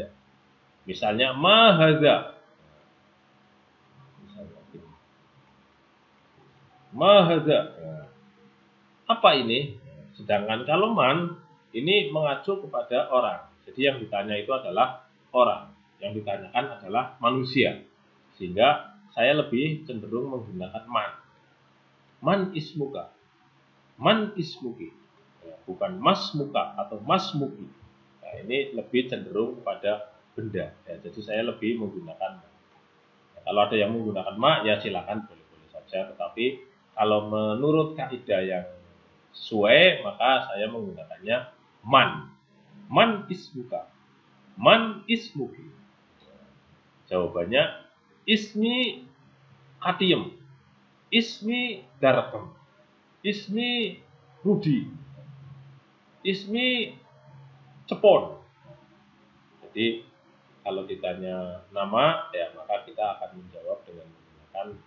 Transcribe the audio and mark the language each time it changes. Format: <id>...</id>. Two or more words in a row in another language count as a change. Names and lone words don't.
<ar>Misalnya ما هذا. ما هذا.</ar> <id>Apa ini? Sedangkan kalau man ini mengacu kepada orang. Jadi yang ditanya itu adalah orang. Yang ditanyakan adalah manusia. Sehingga saya lebih cenderung menggunakan man.</id> <ar>من اسمك. من اسمك.</ar> <id>Ya, bukan mas muka atau mas muki. Nah, ini lebih cenderung kepada benda. Ya, jadi saya lebih menggunakan man. Ya, kalau ada yang menggunakan ma, ya silakan boleh-boleh saja. Tetapi kalau menurut kaidah yang sesuai, maka saya menggunakannya man.</id> <ar>من اسمك. من اسمك.</ar> <id>Jawabannya ismi Katiem, ismi Darkem, ismi Rudi, ismi Cepon. Jadi kalau ditanya nama, ya maka kita akan menjawab dengan menggunakan itu.</id>